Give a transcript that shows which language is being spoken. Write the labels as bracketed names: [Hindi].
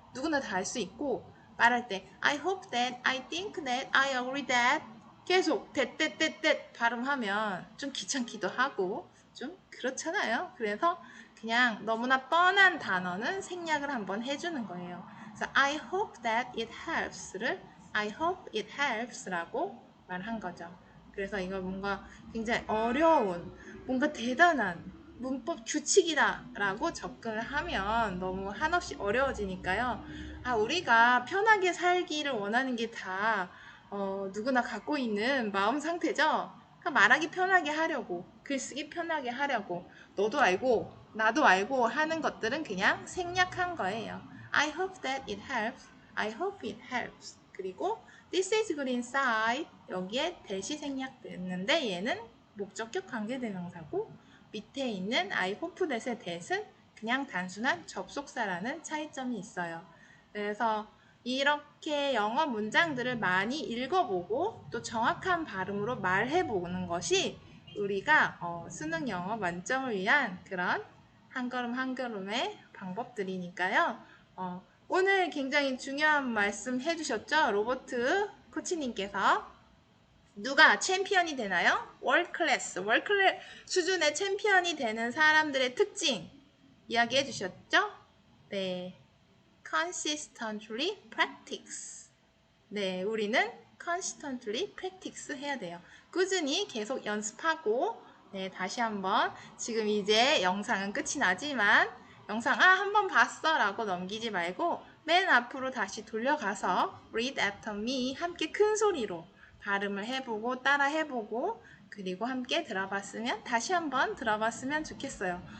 [Korean] 누구나 다 알 수 있고 말할 때 [English] I hope that, I think that, I agree that [Korean] 계속 that 발음하면 좀 귀찮기도 하고 좀 그렇잖아요. 그래서 그냥 너무나 뻔한 단어는 생략을 한번 해주는 거예요. 그래서 [English] I hope that it helps [Korean] 를 [English] I hope it helps [Korean] 라고 말한 거죠. 그래서 이걸 뭔가 굉장히 어려운, 뭔가 대단한 문법 규칙이다 라고 접근을 하면 너무 한없이 어려워지니까요. 우리가 편하게 살기를 원하는 게 다 누구나 갖고 있는 마음 상태죠. 그러니까 말하기 편하게 하려고, 글쓰기 편하게 하려고, 너도 알고, 나도 알고 하는 것들은 그냥 생략한 거예요. [English] I hope that it helps. I hope it helps. [Korean] 그리고 [English] this is good inside. [Korean] 여기에 that이 생략됐는데 얘는 목적격 관계대명사고 밑에 있는 I hope that의 that은 그냥 단순한 접속사라는 차이점이 있어요. 그래서 이렇게 영어 문장들을 많이 읽어보고 또 정확한 발음으로 말해보는 것이 우리가 수능 영어 만점을 위한 그런 한 걸음 한 걸음의 방법들이니까요. 오늘 굉장히 중요한 말씀 해주셨죠? 로버트 코치님께서. 누가 챔피언이 되나요? 월클래스 수준의 챔피언이 되는 사람들의 특징 이야기해 주셨죠? 네. [English] consistently practice. [Korean] 네, 우리는 [English] constantly practice [Korean] 해야 돼요. 꾸준히 계속 연습하고, 네, 다시 한번, 지금 이제 영상은 끝이 나지만, 영상, 한번 봤어 라고 넘기지 말고, 맨 앞으로 다시 돌려가서, [English] read after me, [Korean] 함께 큰 소리로 발음을 해보고, 따라 해보고, 그리고 함께 들어봤으면, 다시 한번 들어봤으면 좋겠어요.